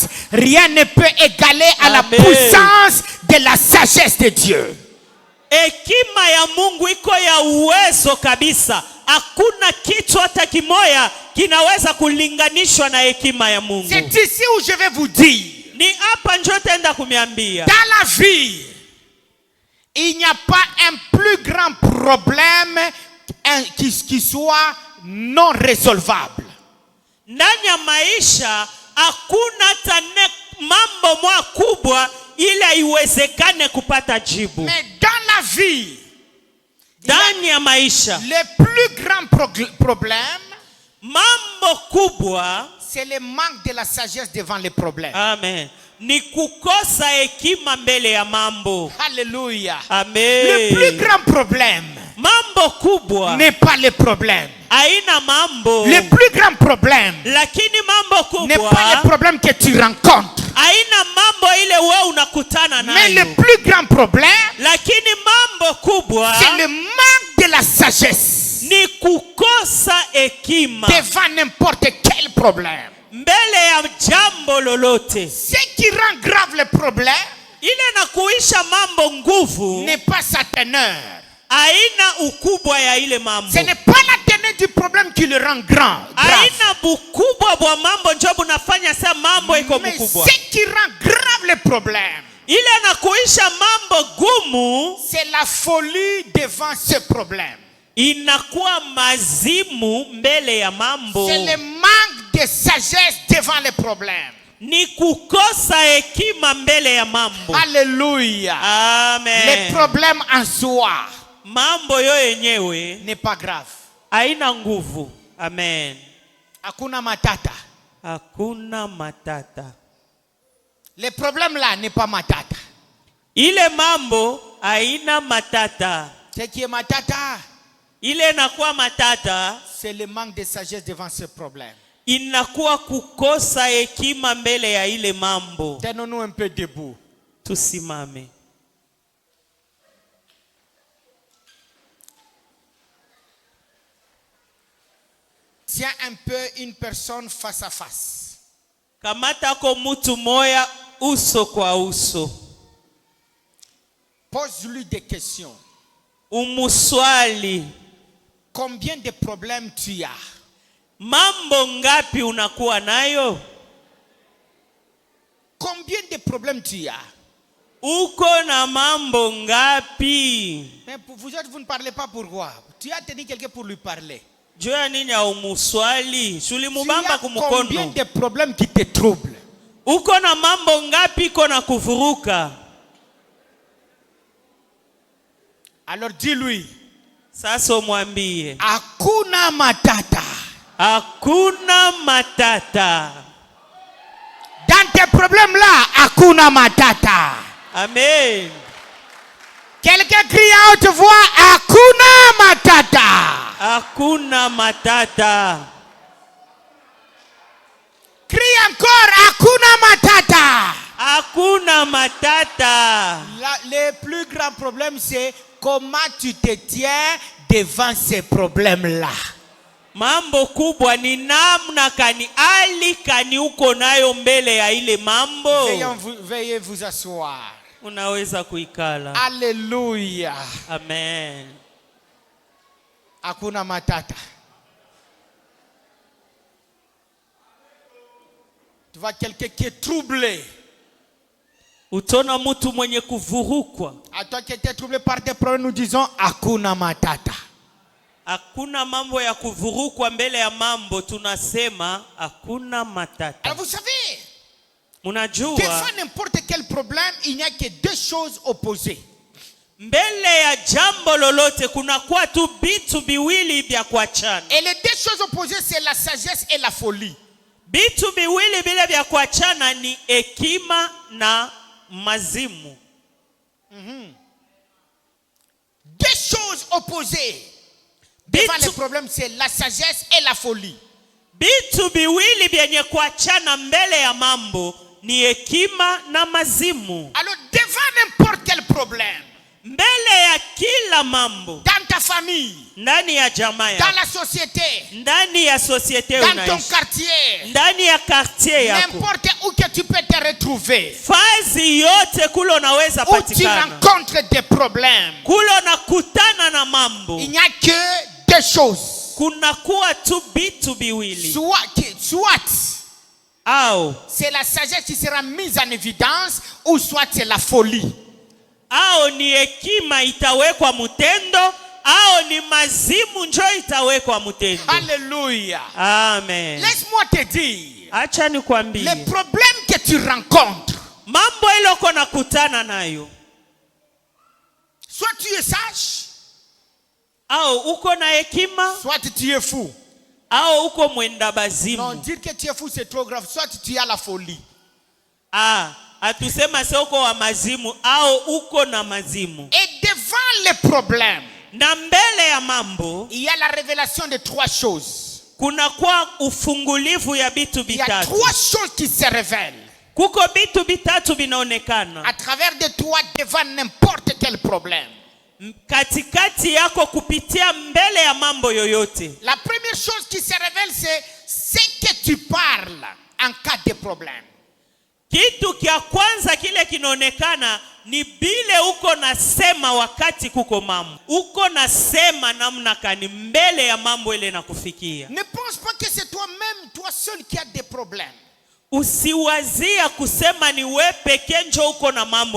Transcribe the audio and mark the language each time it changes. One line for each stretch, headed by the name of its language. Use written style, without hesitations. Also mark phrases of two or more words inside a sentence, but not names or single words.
French: Rien ne peut égaler à la Amen. puissance de la sagesse de Dieu.
Swahili: Hekima ya Mungu iko ya uwezo kabisa. Hakuna kitu hata kimoya kinaweza kulinganishwa na hekima ya Mungu.
French: C'est ici où je vais vous dire,
Swahili: Ni hapa njo tenda kumiambia.
French: dans la vie, il n'y a pas un plus grand problème qui soit non résolvable.
Swahili: Ndani ya maisha hakuna hata mambo mwa kubwa ili iwezekane kupata jibu.
French: Mais dans la vie,
Swahili: Ndani ya maisha,
French: le plus grand problème,
Swahili: mambo kubwa,
French: c'est le manque de la sagesse devant les problèmes.
Swahili: amen, ni kukosa hekima mbele ya mambo.
French: Alléluia. Amen. Le plus grand problème
Swahili: Mambo kubwa
French: n'est pas le problème.
Swahili: haina mambo.
French: Le plus grand problème
Swahili: Lakini mambo
French: n'est
Swahili: kubwa
French: pas le problème que tu rencontres.
Swahili: haina mambo ile wewe unakutana
French: Mais le
Swahili: nayo.
French: plus grand problème,
Swahili: Lakini mambo kubwa
French: c'est le manque de la sagesse
Swahili: ni kukosa hekima
French: devant n'importe quel problème.
Swahili: mbele ya jambo lolote.
French: Ce qui rend grave le problème
Swahili: Ile na kuisha mambo nguvu
French: n'est pas sa teneur.
Swahili: haina ukubwa ya ile mambo.
French: Ce n'est pas la teneur du problème qui le rend grand. Grave.
Swahili: Haina bukubwa bwa mambo njo bunafanya sa mambo iko
French: Mais
Swahili: mkubwa.
French: ce qui rend grave le problème,
Swahili: Ile na kuisha mambo gumu
French: c'est la folie devant ce problème.
Swahili: inakuwa mazimu mbele ya mambo.
French: C'est le manque de sagesse devant les problèmes.
Swahili: Ni kukosa hekima mbele ya mambo.
French: Alléluia. Amen. Les problèmes en soi
Swahili: Mambo yo yenyewe
French: n'est pas grave.
Swahili: haina nguvu. Amen. Hakuna matata. Hakuna matata.
French: Les problèmes là n'est pas matata.
Swahili: Ile mambo haina matata.
French: Ce qui est matata,
Swahili: Ile inakuwa matata,
French: c'est le manque de sagesse devant ce problème.
Swahili: inakuwa kukosa hekima mbele ya ile mambo.
French: Tenons-nous un peu debout.
Swahili: Tusimame.
French: Tiens un peu une personne face à face.
Swahili: Kamata ko mutu moya uso kwa uso.
French: Pose-lui des questions.
Swahili: Umuswali,
French: Combien de problèmes tu as?
Swahili: mambo ngapi unakuwa nayo?
French: Combien de problèmes tu as?
Swahili: Uko na mambo ngapi?
French: Mais vous autres, vous ne parlez pas pourquoi? Tu as tenu quelqu'un pour lui parler.
Swahili: Joya nini ya umuswali? Shuli
French: Tu
Swahili: mubamba
French: as combien
Swahili: kumukono.
French: de problèmes qui te troublent?
Swahili: Uko na mambo ngapi iko na kuvuruka?
French: Alors dis-lui,
Swahili: Sasa umwambie, hakuna matata. hakuna matata.
French: Dans tes problèmes là,
Swahili: hakuna matata. Amen.
French: Quelqu'un crie à haute voix,
Swahili: hakuna matata. Hakuna matata.
French: Crie encore,
Swahili: hakuna matata. Hakuna matata.
French: Le plus grand problème, c'est comment tu te tiens devant ces problèmes-là.
Swahili: Mambo kubwa ni namna kani ali kani uko nayo mbele ya ile mambo.
French: Veuillez vous asseoir.
Swahili: Unaweza kuikala. Alléluia. Amen. Hakuna matata.
French: Tu vois quelqu'un qui est troublé.
Swahili: Utona mtu mwenye kuvurukwa.
French: À toi qui étais troublé par tes problèmes, nous disons
Swahili: hakuna matata. Hakuna mambo ya kuvurukwa mbele ya mambo, tunasema hakuna matata.
French: Alors vous savez,
Swahili: Unajua
French: devant n'importe quel problème, il n'y a que deux choses opposées.
Swahili: mbele ya jambo lolote kuna kuwa tu bitu biwili vya kuachana.
French: Et les deux choses opposées, c'est la sagesse et la folie.
Swahili: Bitu biwili vile vya kuachana ni hekima na mazimu.
French: Deux choses opposées devant les problèmes, c'est la sagesse et la folie.
Swahili: Bitu biwili vyenye kuachana mbele ya mambo ni hekima na mazimu.
French: Alors devant n'importe quel problème,
Swahili: Mbele ya kila mambo,
French: dans ta famille,
Swahili: ndani ya jamaa
French: dans
Swahili: yako,
French: la société,
Swahili: ndani ya societe
French: dans ton
Swahili: unaishi,
French: quartier,
Swahili: ndani ya quartier yako,
French: n'importe où que tu peux te retrouver,
Swahili: fazi yote kule unaweza
French: où tu
Swahili: patikana,
French: rencontres des problèmes,
Swahili: kule unakutana na mambo,
French: il n'y a que deux choses.
Swahili: kuna kuwa tu bitu biwili.
French: Soit
Swahili: Au
French: c'est la sagesse qui sera mise en évidence, ou soit c'est la folie.
Swahili: ni hekima itawekwa mutendo, au ni mazimu njo itawekwa mutendo.
French: Alléluia. Amen. Laisse-moi te dire,
Swahili: Acha nikwambie,
French: les problèmes que tu rencontres,
Swahili: mambo ile uko nakutana nayo,
French: soit tu es sage,
Swahili: au uko na hekima,
French: soit tu es fou.
Swahili: au uko mwenda
French: Non,
Swahili: bazimu.
French: dire que tu es fou, c'est trop grave. Soit tu as la folie.
Swahili: Atusema se uko wa mazimu au uko na mazimu.
French: Et devant les problèmes,
Swahili: Na mbele ya mambo,
French: il y a la révélation de trois choses.
Swahili: kuna kwa ufungulivu ya bitu
French: Il y a
Swahili: bitatu.
French: trois choses qui se révèlent
Swahili: Kuko bitu bitatu binaonekana
French: à travers de toi devant n'importe quel problème.
Swahili: katikati yako kupitia mbele ya mambo yoyote.
French: La première chose qui se révèle, c'est ce que tu parles en cas de problème.
Swahili: Kitu kia kwanza kile kinaonekana ni bile uko nasema wakati kuko mambo. Uko nasema namna kani mbele ya mambo ile nakufikia.
French: Ne pense pas que c'est toi-même, toi seul qui as des problèmes.
Swahili: Usiwazia kusema ni we peke njo uko na mambo